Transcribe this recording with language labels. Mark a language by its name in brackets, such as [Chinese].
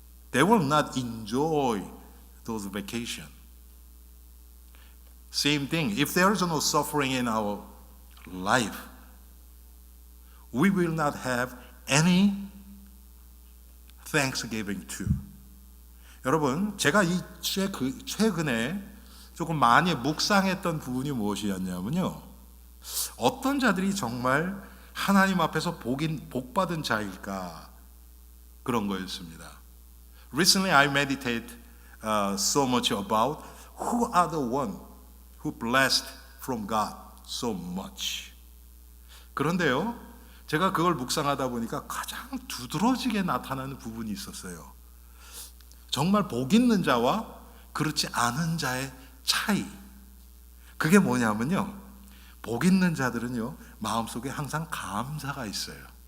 [English] They will not enjoy those vacations. Same thing, if there is no suffering in our life, we will not have any thanksgiving too. [Korean] 여러분, 제가 최근에 조금 많이 묵상했던 부분이 무엇이었냐면요, 어떤 자들이 정말 하나님 앞에서 복받은 자일까, 그런 거였습니다. [English] Recently I meditate so much about who are the one who blessed from God so much. [Korean] 그런데요, 제가 그걸 묵상하다 보니까 가장 두드러지게 나타나는 부분이 있었어요. 정말 복 있는 자와 그렇지 않은 자의 차이. 그게 뭐냐면요, 복 있는 자들은요, 마음속에 항상 감사가 있어요.